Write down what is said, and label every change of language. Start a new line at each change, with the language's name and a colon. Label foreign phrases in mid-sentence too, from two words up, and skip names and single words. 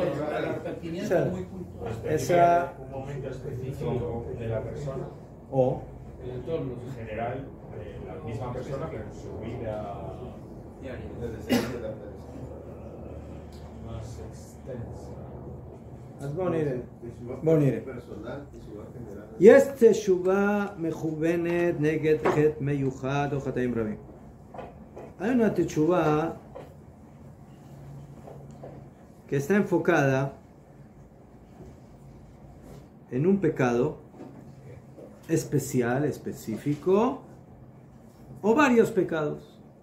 Spanish: La pertinencia es muy puntual. Esa un momento específico de la persona, o El entorno. en general, de la misma persona, pero en su vida más extensa.
Hebrew: בואו נראה. יש תשובה מכוונת נגד חטא מיוחד או חטאים רבים.
Spanish: Hay una teshuvah que está enfocada en un pecado especial, específico, o varios pecados.